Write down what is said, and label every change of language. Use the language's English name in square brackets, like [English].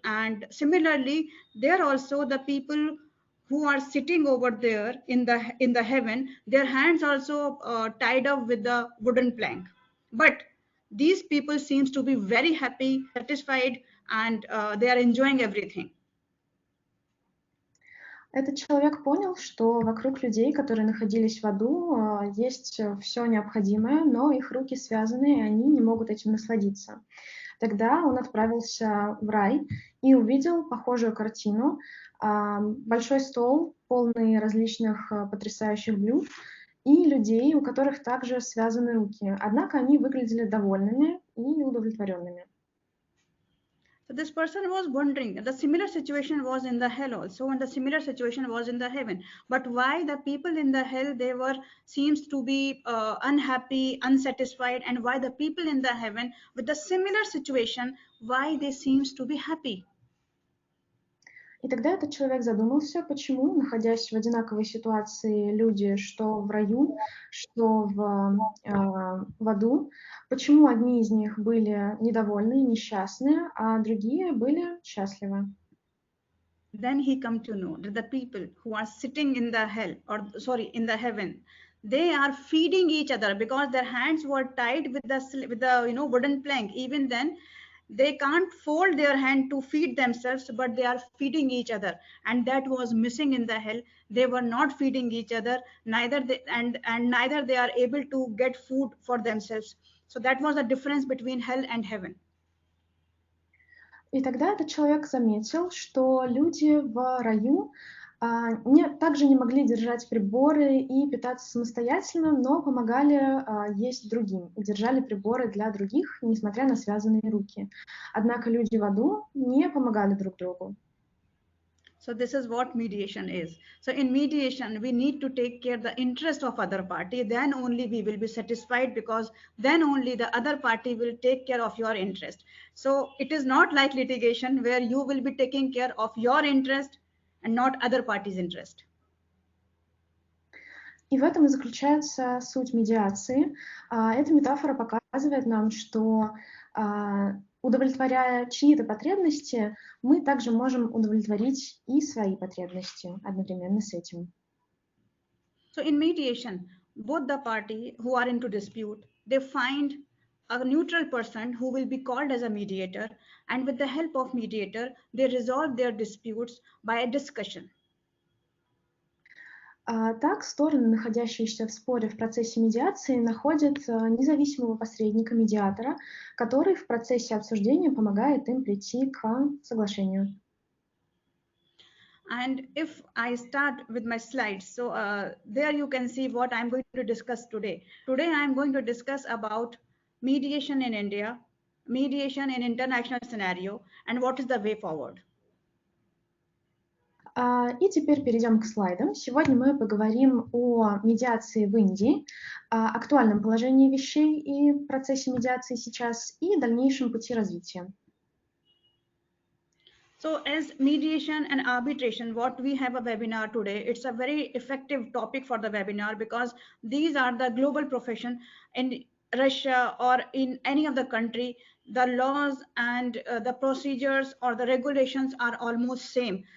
[English] And similarly, there also the people who are sitting over there in the heaven, their hands also tied up with the wooden plank. But these people seems to be very happy, satisfied and they are enjoying everything. [Russian] Этот человек понял, что вокруг людей, которые находились в аду, есть все необходимое, но их руки связаны, и они не могут этим насладиться. Тогда он отправился в рай и увидел похожую картину. Большой стол, полный различных потрясающих блюд, и людей, у которых также связаны руки. Однако они выглядели довольными и удовлетворенными. [English] So this person was wondering, the similar situation was in the hell also, and the similar situation was in the heaven. But why the people in the hell, they were seems to be unhappy, unsatisfied, and why the people in the heaven with the similar situation, why they seems to be happy? [Russian] И тогда этот человек задумался, почему, находясь в одинаковой ситуации, люди, что в раю, что в аду, почему одни из них были недовольны, несчастны, а другие были счастливы. [English] Then he come to know that the people who are sitting in the hell, or sorry, in the heaven, they are feeding each other because their hands were tied with the wooden plank. Even then, they can't fold their hand to feed themselves, but they are feeding each other, and that was missing in the hell. They were not feeding each other, neither they are able to get food for themselves. So that was the difference between hell and heaven. [Russian] И тогда этот человек заметил, что люди в раю также не могли держать приборы и питаться самостоятельно, но помогали есть другим и держали приборы для других, несмотря на связанные руки. Однако люди в аду не помогали друг другу. [English] So this is what mediation is. So in mediation, we need to take care of the interest of other party. Then only we will be satisfied, because then only the other party will take care of your interest. So it is not like litigation where you will be taking care of your interest and not other party's interest. [Russian] И в этом и заключается суть медиации. Эта метафора показывает нам, что удовлетворяя чьи-то потребности, мы также можем удовлетворить и свои потребности одновременно с этим. [English] So in mediation, both the party who are into dispute, they find a neutral person who will be called as a mediator, and with the help of mediator, they resolve their disputes by a discussion. [Russian] Так, стороны, находящиеся в споре в процессе медиации, находят независимого посредника, медиатора, который в процессе обсуждения помогает им прийти к соглашению. [English] And if I start with my slides, so there you can see what I'm going to discuss today. Today I'm going to discuss about mediation in India, mediation in international scenario, and what is the way forward. [Russian] И теперь перейдем к слайдам. Сегодня мы поговорим о медиации в Индии, актуальном положении вещей и процессе медиации сейчас и дальнейшем пути развития. [English] So as mediation and arbitration, what we have a webinar today, it's a very effective topic for the webinar, because these are the global profession in Russia or in any of the country. The laws and the procedures or the regulations are almost same.